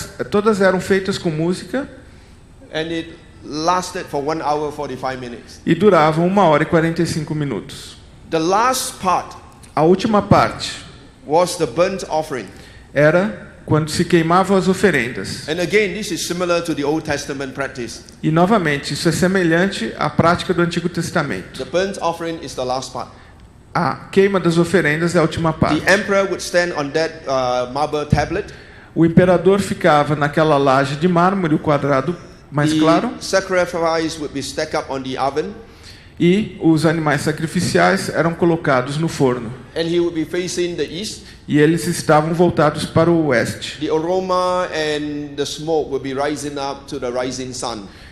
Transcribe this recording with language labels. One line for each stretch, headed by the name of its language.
Portuguese: Todas eram feitas com música
English: And it lasted for 1 hour 45 minutes.
Portuguese: e duravam 1 hora e 45 minutos.
English: The last part
Portuguese: A última parte
English: was the burnt offering.
Portuguese: era quando se queimavam as oferendas.
English: And again, this is similar to the Old Testament practice.
Portuguese: E novamente, isso é semelhante à prática do Antigo Testamento.
English: The burnt offering is the last part.
Portuguese: A queima das oferendas é a última parte.
English: The emperor would stand on that marble tablet.
Portuguese: O imperador ficava naquela laje de mármore, o quadrado mais claro,
English: The sacrifice would be stacked up on the oven.
Portuguese: e os animais sacrificiais eram colocados no forno.
English: And he would be facing the east.
Portuguese: E eles estavam voltados para o oeste.
English: The aroma and the smoke would be rising up to the rising sun.